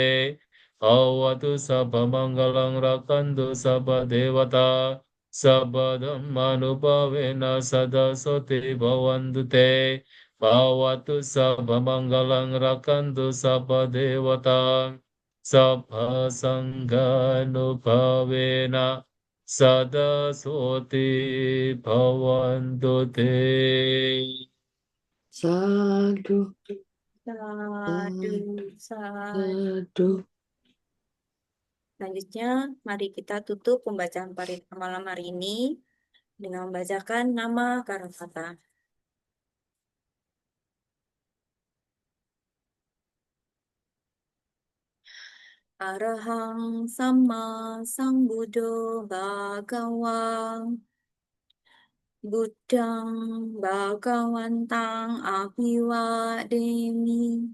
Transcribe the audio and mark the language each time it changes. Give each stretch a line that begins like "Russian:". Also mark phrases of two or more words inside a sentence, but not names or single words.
Pali: bhavatu sabba manggalang rakandu sabba devata sabba dhammanubhavena sada soti bhavantu te bhavatu sabba manggalang rakantu sabba devata sabba sanghanubhavena sada soti bhavantu te. Sadu, Sadu, sadu. sadu.
Indonesian: Selanjutnya, mari kita tutup pembacaan parita malam hari ini dengan membacakan nama Karakata.
Pali: Arahang Sama Sambuddho Bhagawang Buddhang Bhagawantang Abhiwademi